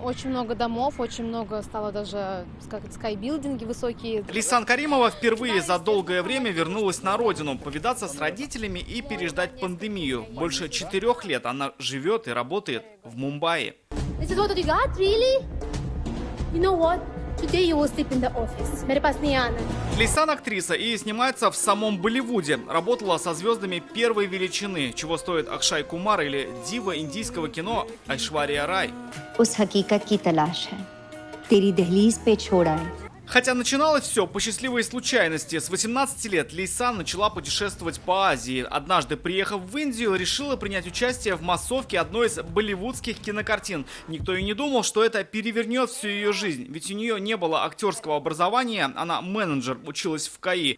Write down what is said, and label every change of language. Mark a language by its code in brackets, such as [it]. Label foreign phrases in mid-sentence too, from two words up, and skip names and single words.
[ru] Очень много домов, очень много стало даже скайбилдинги высокие. Лейсан Каримова впервые за долгое время вернулась на родину, повидаться с родителями и переждать пандемию. Больше 4 лет она живет и работает в Мумбаи. [en] This is what you got, really? You know what? Today you will sleep in the office. [hi] मेरे पास नहीं आना. [ru] Лейсан актриса и снимается в самом Болливуде. Работала со звездами первой величины, чего стоит Акшай Кумар или дива индийского кино Айшвария Рай. [hi] उस हकीकत की तलाश है तेरी दहलीज पे छोड़ा है. [ru] Хотя начиналось все по счастливой случайности. С 18 лет Лейсан начала путешествовать по Азии. Однажды, приехав в Индию, решила принять участие в массовке одной из болливудских кинокартин. Никто и не думал, что это перевернет всю ее жизнь. Ведь у нее не было актерского образования, она менеджер, училась в КАИ.